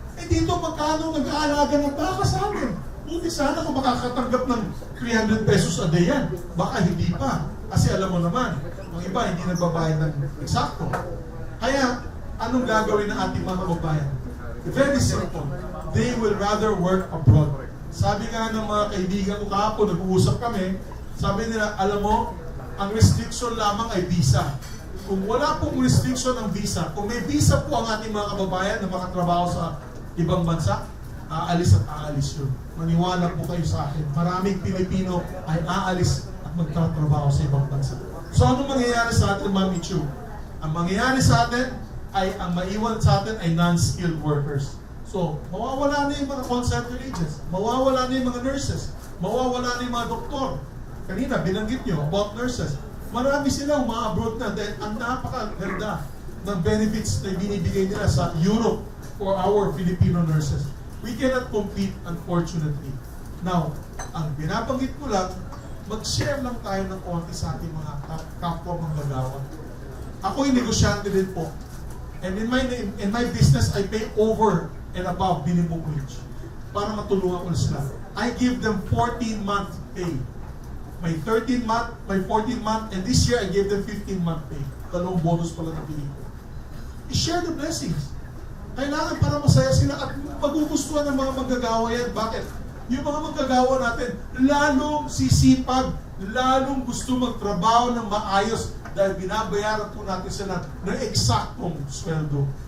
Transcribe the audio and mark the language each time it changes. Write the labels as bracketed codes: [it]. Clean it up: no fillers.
[tl] Eh dito magkano nag-aalaga ng baka sa atin? Buti sana kung makakatanggap ng 300 pesos a day yan. Baka hindi pa. Kasi alam mo naman, ang iba hindi nagbabayad ng eksakto. Kaya, anong gagawin ng ating mga kababayan? [en] Very simple. They will rather work abroad. [tl] Sabi nga ng mga kaibigan ko kahapon, nag-uusap kami, sabi nila, alam mo, ang restriction lamang ay visa. Kung wala pong restriction ng visa, kung may visa po ang ating mga kababayan na makatrabaho sa ibang bansa, aalis at aalis yun. Maniwala po kayo sa akin. Maraming Pilipino ay aalis at magtatrabaho sa ibang bansa. So ano mangyayari sa atin, Ma'am Michu? Ang mangyayari sa atin ay, ang maiwan sa atin ay non-skilled workers. So, mawawala na yung mga call center agents, mawawala na yung mga nurses, mawawala na yung mga doktor. Kanina, binanggit nyo about nurses. Marami sila uma-abroad na dahil ang napakaganda ng benefits na binibigay nila sa Europe [en] for our Filipino nurses. We cannot compete, unfortunately. [tl] Now, ang binabanggit ko lang, mag-share lang tayo ng konti sa ating mga kapwa manggagawa. Ako'y negosyante din po. [en] And in my business, I pay over and above minimum wage [tl] para matulungan ko sila. [en] I give them 14-month pay. My 13 month, my 14 month, and this year I gave them 15-month pay. [tl] Dalawang bonus pala na pinili ko. I-share the blessings. Kailangan para masaya sila at magugustuhan ng mga manggagawa yan. Bakit? Yung mga manggagawa natin, lalong sisipag, lalong gusto magtrabaho ng maayos dahil binabayaran po natin sila ng eksaktong sweldo.